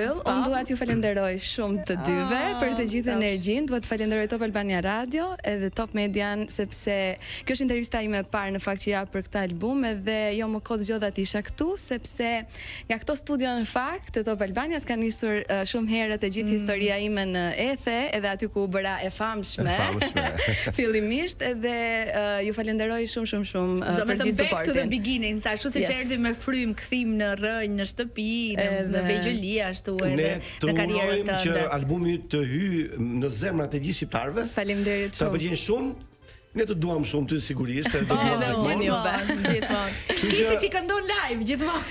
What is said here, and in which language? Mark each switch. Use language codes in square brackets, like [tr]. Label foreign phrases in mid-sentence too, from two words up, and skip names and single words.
[sq] Unë dua t'ju falenderoj shumë të dyve për të gjithë energjinë, dua të falenderoj Top Albania Radio edhe Top Median sepse kjo është intervista ime e parë në fakt që jap për këtë album edhe jo më kot zgjodha të isha këtu sepse nga këto studio në fakt të Top Albanias ka nisur shumë herët e gjithë historia ime në Ethe edhe aty ku u bëra e famshme fillimisht edhe ju falenderoj shumë për gjithë supportin. [en] Back to the beginning, [sq] sa ashtu siç erdhi me Frym, kthim në rënj, në shtëpi, në vegjëli ashtu edhe në karrierën tënde. Që albumi të hyjë në zemrat e gjithë shqiptarëve. Faleminderit shumë. Ta pëlqen shumë. Ne të duam shumë ty sigurisht, edhe gjithmonë. Kisi ti këndon live gjithmonë.